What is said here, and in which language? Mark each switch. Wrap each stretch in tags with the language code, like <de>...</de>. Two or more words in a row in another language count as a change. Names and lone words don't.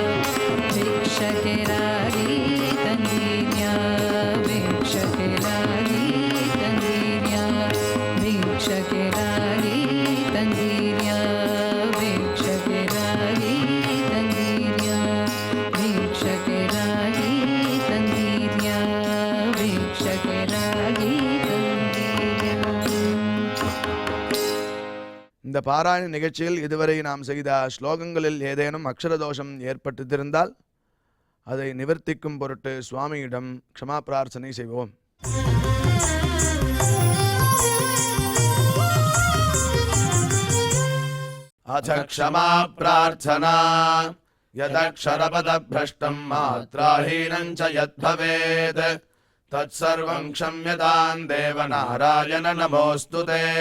<kn>ಭಿಕ್ಷಕ್ಕೆ ರಾಗಿ ತಂದಿರ್ಯಾ ಭಿಕ್ಷಕ್ಕೆ ರಾಗಿ ತಂದಿರ್ಯಾ ಭಿಕ್ಷಕ್ಕೆ ರಾಗಿ ತಂದಿರ್ಯಾ ಭಿಕ್ಷಕ್ಕೆ ರಾಗಿ ತಂದಿರ್ಯಾ ಭಿಕ್ಷಕ್ಕೆ ರಾಗಿ ತಂದಿರ್ಯಾ ಭಿಕ್ಷಕ್ಕೆ ರಾಗಿ ತಂದಿರ್ಯಾ.</kn> <ta>இந்த பாராயண நிகழ்ச்சியில் இதுவரை நாம் செய்த ஸ்லோகங்களில் ஏதேனும் அக்ஷர தோஷம் ஏற்பட்டிருந்தால் அதை நிவர்த்திக்கும் பொருட்டு சுவாமியிடம் க்ஷமா பிரார்த்தனை செய்வோம்.</ta> <sa>अथ क्षमा प्रार्थना यदक्षरपदभ्रष्टं मात्राहीनं च यद्भवेत् तत्सर्वं क्षम्यतां देवनारायण नमोऽस्तु ते.</sa>